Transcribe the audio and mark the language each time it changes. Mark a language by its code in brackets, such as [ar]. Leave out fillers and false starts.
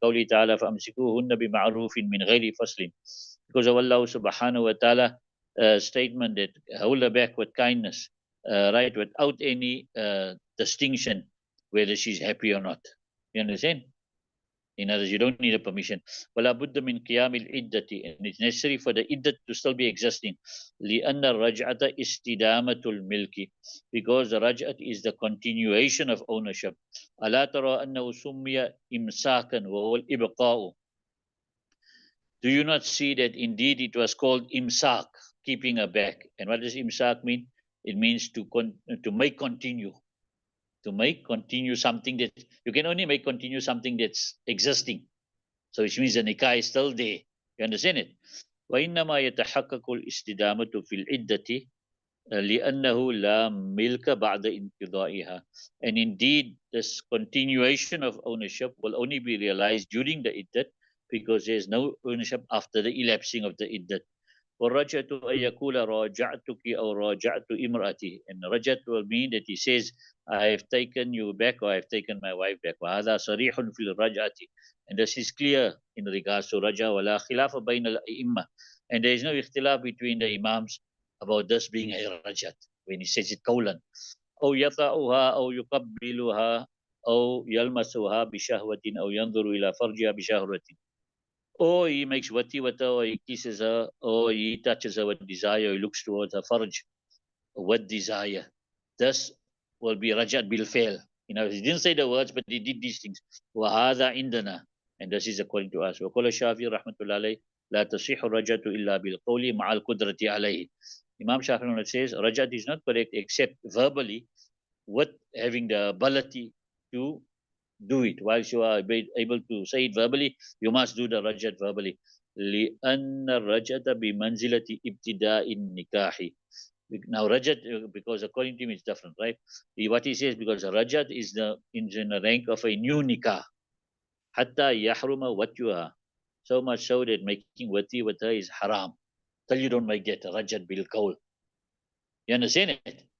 [ar] لقوله تعالى فأمسكوهن بمعروف من غير فصل. [en] Because of Allah subhanahu wa ta'ala statement that hold her back with kindness, right, without any distinction whether she's happy or not. You understand? In other words, you don't need a permission. [ar] وَلَا بُدَّ مِنْ قِيَامِ الْعِدَّةِ. [en] And it's necessary for the iddat to still be existing. [ar] لِأَنَّ الرَّجْعَةَ إِسْتِدَامَةُ الْمِلْكِ. [en] Because the raj'at is the continuation of ownership. [ar] أَلَا تَرَى أَنَّهُ سُمِّيَ إِمْسَاكًا وَهُوَ الْإِبْقَاءُ. [en] Do you not see that indeed it was called imsak, keeping her back? And what does imsak mean? It means to make continue. To make continue something that you can only make continue something that's existing. So which means the nikah is still there. You understand it? [ar] وإنما يتحقق الاستدامة في العدة لأنه لا ملك بعد انقضائها. [en] And indeed, this continuation of ownership will only be realized during the iddat because there is no ownership after the elapsing of the iddat. [ar] والرجعة أن يقول راجعتك أو راجعت امرأتي. [en] And rajat will mean that he says, I have taken you back or I have taken my wife back. [ar] وهذا صريح في الرجعة. [en] And this is clear in regards to raja. [ar] ولا خلاف بين الأئمة. [en] And there is no ikhtilaf between the imams about this being a rajat when he says it قولا. [ar] أو يطأها أو يقبلها أو يلمسها بشهوة أو ينظر إلى فرجها بشهوة. [en] Or he makes wati with her, or he kisses her, or he touches her with desire, or he looks towards her farj with desire. This will be rajat bil fail. He didn't say the words, but he did these things. [ar] وَهَذَا عِنْدَنَا. [en] And this is according to us. [ar] وَقَالَ الشَّافِعِي رحمة الله عليه لا تصيح الرجعة إلا بالقول مع القدرة عليه. [en] Imam Shafi'i says rajat is not correct except verbally with having the ability to do it. While you are able to say it verbally, you must do the rajat verbally. [ar] لأن الرجعة بمنزلة ابتداء النكاح. [en] Now rajat, because according to him it's different, right? What he says, because rajat is in the rank of a new nikah. [ar] حتى يحرم وتيها. [en] So much so that making wati with her is haram. Till you don't make that rajat bil qawl. You understand it?